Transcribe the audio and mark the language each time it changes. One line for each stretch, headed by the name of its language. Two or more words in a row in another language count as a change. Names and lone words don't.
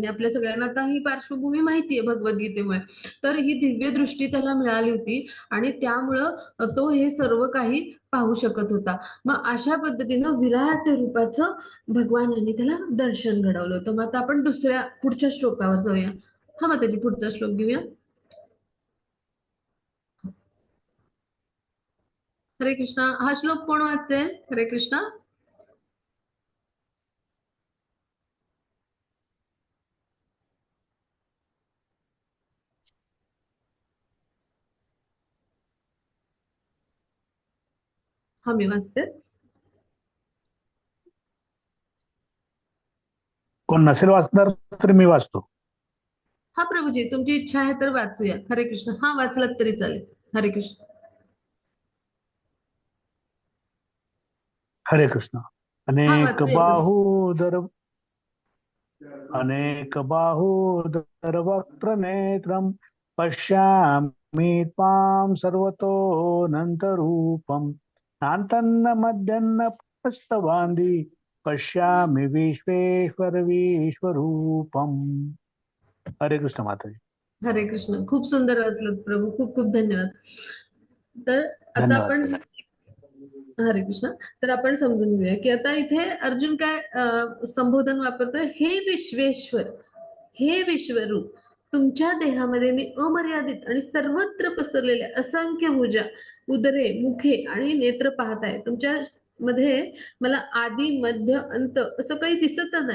Marathi: आपल्या सगळ्यांना आता ही पार्श्वभूमी माहितीये भगवद्गीतेमुळे. तर ही दिव्य दृष्टी त्याला मिळाली होती आणि त्यामुळं तो हे सर्व काही पाहू शकत होता. मग अशा पद्धतीनं विराट रूपाचं भगवानांनी त्याला दर्शन घडवलं होतं. मग आता आपण पुढच्या श्लोकावर जाऊया. हा, मग त्याची पुढचा श्लोक घेऊया. हरे कृष्णा. हा श्लोक कोण वाचेल? हरे कृष्णा. हा, मी वाचते. कोण नसेल वाचणार तर मी वाचतो. हा प्रभूजी, तुमची इच्छा आहे तर वाचूया. हरे कृष्ण. हा, वाचलात तरी चालेल. हरे कृष्ण. हरे कृष्ण. हा, अनेक वाचूया प्रभू.
Sanskrit: बाहूदर अनेक बाहूदर वक्त्र नेत्रम पश्यामि त्वां सर्वतोऽनन्तरूपम् नान्तन्न मध्यन्न प्रस्तवान्धि पश्यामि विश्वेश्वर विश्वरूपम्.
Marathi: हरे कृष्ण माताजी. हरे कृष्ण. खूप सुंदर वाचलं प्रभू. खूप खूप धन्यवाद. तर आता आपण धन्यवाद. हरे कृष्ण. तर आपण समजून घेऊया की आता इथे अर्जुन काय संबोधन वापरतोय. हे विश्वेश्वर, हे विश्वरूप, तुमच्या देहामध्ये मी अमर्यादित आणि सर्वत्र पसरलेल्या असंख्य भुजा, उदरे, मुखे आणि नेत्र पाहत आहे. तुमच्या मध्ये मला आदी मध्य अंत असं काही दिसतच नाही.